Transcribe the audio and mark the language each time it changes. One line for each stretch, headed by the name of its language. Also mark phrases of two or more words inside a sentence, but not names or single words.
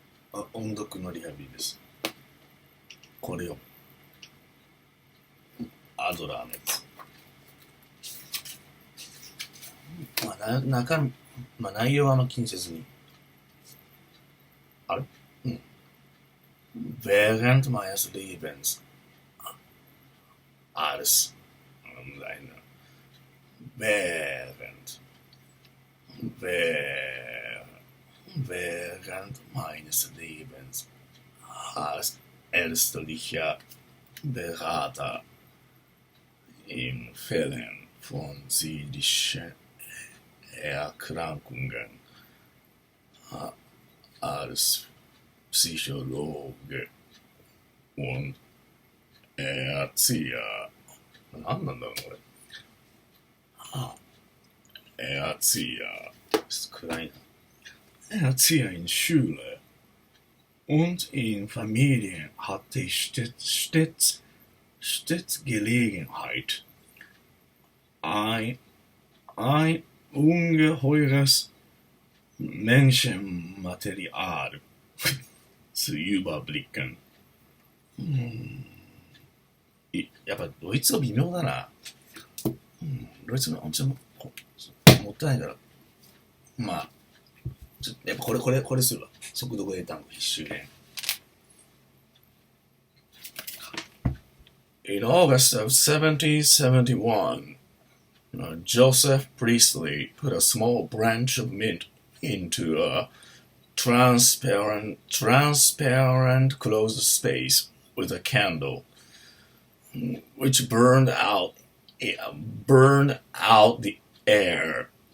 Japanese: 音読のリハビリです。これをアドラーのやつ。内容は気にせずに。
German: あれ Während meines Lebens alles während meines Lebens als ärztlicher Berater in Fällen von seelischen Erkrankungen als Psychologe und Erzieher.
Japanese: 何なんだろうこれ。Erzieher.
German: 暗いな。Erzieher in Schule und in Familien hatte stets Gelegenheit, ein ungeheures Menschenmaterial zu überblicken.
Japanese: やっぱドイツ語微妙だな。ドイツ語ちょっともったいないから。やっぱこれするわ。速読英単語必修練。
English: In August of 1771, Joseph Priestley put a small branch of mint into a transparent closed space with a candle, which burned out the air.